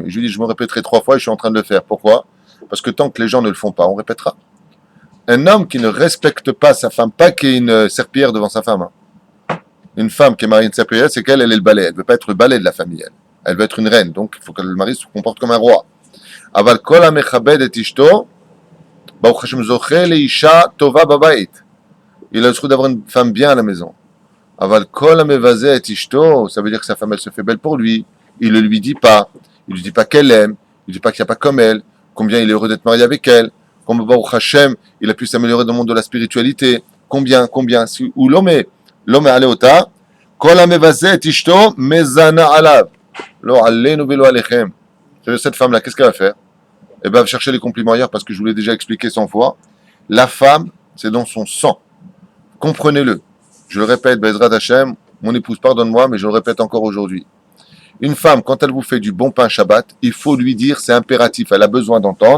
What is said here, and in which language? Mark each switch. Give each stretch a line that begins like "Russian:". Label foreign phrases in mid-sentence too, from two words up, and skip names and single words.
French: Je lui ai dit, je me répéterai 3 fois et je suis en train de le faire. Pourquoi? Parce que tant que les gens ne le font pas, on répétera. Un homme qui ne respecte pas sa femme, pas qu'il y ait une serpillière devant sa femme. Une femme qui est mariée à une serpillière, c'est qu'elle est le balai. Elle ne veut pas être le balai de la famille. Elle veut être une reine. Donc, il faut que le mari se comporte comme un roi.
Hebrew: אבל כל המכבד את אשתו, ברוך השם זוכה לאשה טובה בבית.
French: Il a le droit d'avoir une femme bien à la maison.
Hebrew: אבל כל המבזה את אשתו,
French: ça veut dire que sa femme, elle se fait belle pour lui. Il ne lui dit pas. Il ne lui dit pas qu'elle aime. Il ne dit pas qu'il n'y a pas comme elle. Combien il est heureux d'être marié avec elle. Comme
Hebrew: ברוך השם,
French: il a pu s'améliorer dans le monde de la spiritualité. Combien. Ou l'homme
Hebrew: עליה, כל המבזה את אשתו מזנה עליו. לא עלינו ולא עליכם.
French: Cette femme-là, qu'est-ce qu'elle va faire? Elle va chercher les compliments ailleurs parce que je vous l'ai déjà expliqué 100 fois. La femme, c'est dans son sang. Comprenez-le. Je le répète,
Hebrew: בעזרת השם,
French: mon épouse, pardonne-moi, mais je le répète encore aujourd'hui. Une femme, quand elle vous fait du bon pain Shabbat, il faut lui dire, c'est impératif, elle a besoin d'entendre.